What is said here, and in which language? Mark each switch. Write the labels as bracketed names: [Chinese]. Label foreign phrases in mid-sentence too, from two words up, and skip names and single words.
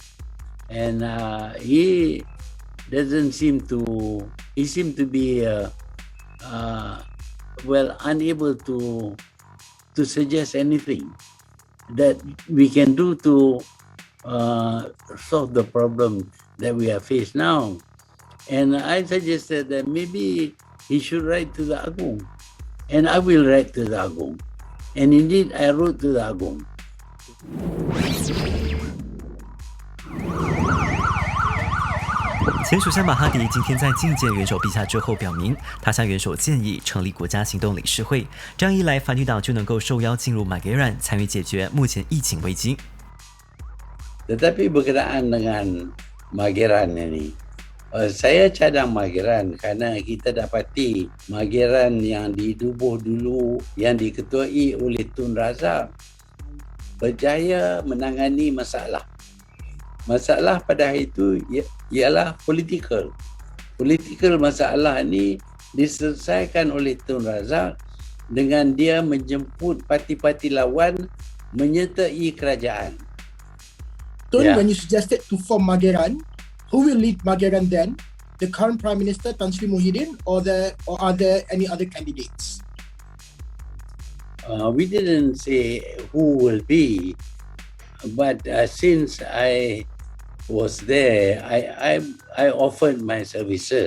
[English] And he doesn't seem to, he seemed to be, unable to suggest anything that we can do to solve the problem that we are faced now. And I suggested that maybe he should write to the Agong. And I will write to the Agong. And indeed, I wrote to the Agong. [Chinese] 前首相马哈迪今天在觐见元首陛下之后表明，他向元首建议成立国家行动理事会，这样一来，反对党就能够受邀进入Mageran参与解决目前疫情危机。 [Malay] Tetapi berkenaan dengan Mageran ini, saya cadang Mageran kerana kita dapati Mageran yang didubuh dulu, yang diketuai oleh Tun Razak, berjaya menangani masalah. Masalah pada hari itu ialah political. Political masalah ini diselesaikan oleh Tun Razak dengan dia menjemput parti-parti lawan menyertai kerajaan. [English] Tun, when you suggested to form Mageran, who will lead Mageran then? The current Prime Minister Tan Sri Muhyiddin or are there any other candidates? We didn't say who will be, but since I was there, I offered my services.